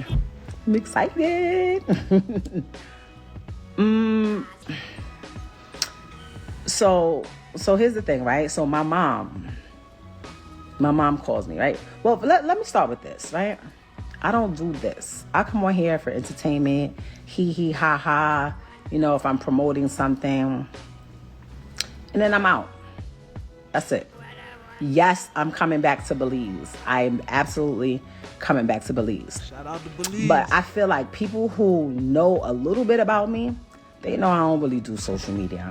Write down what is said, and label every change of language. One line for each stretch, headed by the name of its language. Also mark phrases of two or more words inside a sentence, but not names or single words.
English: I'm excited. So here's the thing, right? So my mom calls me, right? Well, let me start with this, right? I don't do this. I come on here for entertainment, hee ha ha, you know, if I'm promoting something, and then I'm out. That's it. Yes, I'm coming back to Belize. I'm absolutely coming back to Belize. Shout out to Belize. But I feel like people who know a little bit about me, they know I don't really do social media.